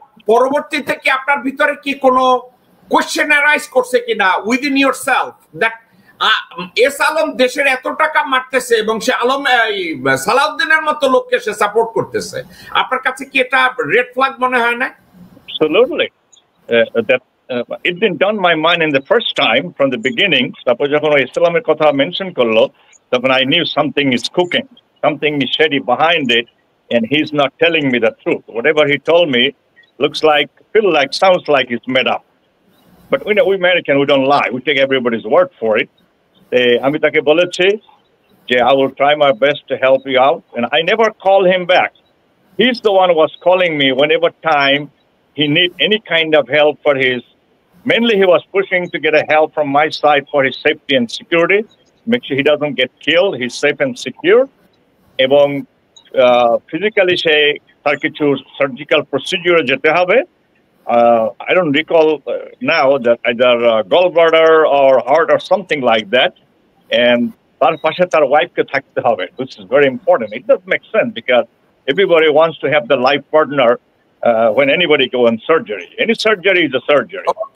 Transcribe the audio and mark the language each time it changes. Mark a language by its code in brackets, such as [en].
[bn] পরবর্তীতে কি আপনার ভিতরে কি কোনো কোশ্চেন অ্যারাইজ করছে কিনা [en] within yourself that [bn] S Alam দেশের এত টাকা মারতেছে এবং সে আলম সালাউদ্দিনের মতো লোককে সে সাপোর্ট করতেছে, আপনার কাছে কি এটা রেড ফ্ল্যাগ মনে হয় না? [en] Absolutely. That it didn't dawn my mind in the first time from the beginning. Suppose [bn] যখন ইসলামের কথা মেনশন করলো, তখন [en] I knew something is cooking, something is shady behind it, and he's not telling me the truth. Whatever he told me looks like, sounds like it's made up. But we know we American, we don't lie. We take everybody's word for it. [bn] আমি তাকে বলেছি যে [en] I will try my best to help you out, and I never call him back. He's the one who was calling me whenever time he need any kind of help for his. Mainly, he was pushing to get a help from my side for his safety and security. Make sure he doesn't get killed. He's safe and secure. [bn] এবং physically say তার কিছু surgical procedure যেতে হবে. [en] I don't recall now that either gallbladder or heart or something like that. And [bn] তার পাশে তার wife কে থাকতে হবে, [en] which is very important. It does make sense because everybody wants to have the life partner when anybody go on surgery. Any surgery is a surgery.